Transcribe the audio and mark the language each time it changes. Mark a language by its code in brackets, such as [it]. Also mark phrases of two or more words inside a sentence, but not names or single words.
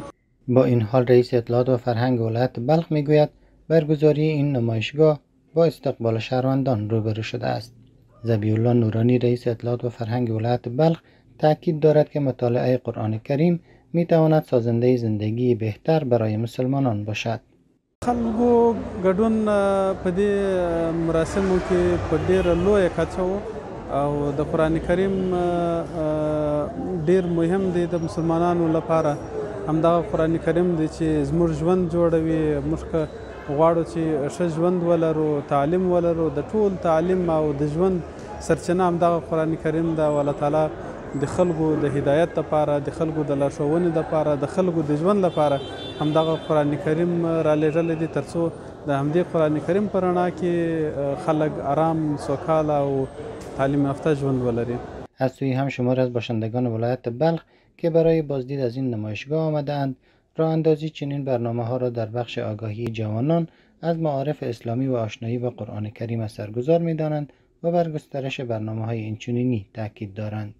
[fa] با این حال رئیس اطلاعات و فرهنگ ولایت بلخ میگوید برگزاری این نمایشگاه با استقبال شهروندان روبرو شده است. ذبیح الله نورانی رئیس اطلاعات و فرهنگ ولایت بلخ تاکید دارد که مطالعه قرآن کریم می تواند سازنده زندگی بهتر برای مسلمانان باشد. [ps] خلکو ګډون په دې مراسمو کې په ډېره لویه کچه او د قرآن کریم ډېر مهم دی د مسلمانانو لپاره. همدغه قرآن کریم دی چې زموږ ژوند جوړوي. موږ که غواړو چې ښه ژوند ولرو، تعلیم ولرو، د ټول تعلیم او د ژوند سرچینه همدغه قرآن کریم ده. او الله تعالی د خلکو د هدایت لپاره، د خلکو د لارښوونې لپاره، د خلکو د ژوند لپاره همدغه قرآن کریم را لېږلی دی تر څو د همدې قرآن کریم په رڼا کې خلک آرام، سوکاله او تعلیم یافته ژوند ولري. [fa] از سوی هم شمار از باشندگان ولایت بلخ که برای بازدید از این نمایشگاه آمده‌اند، راه اندازی چنین برنامه‌ها را در بخش آگاهی جوانان از معارف اسلامی و آشنایی با قرآن کریم اثرگذار می‌دانند و بر گسترش برنامه‌های اینچنینی تاکید دارند.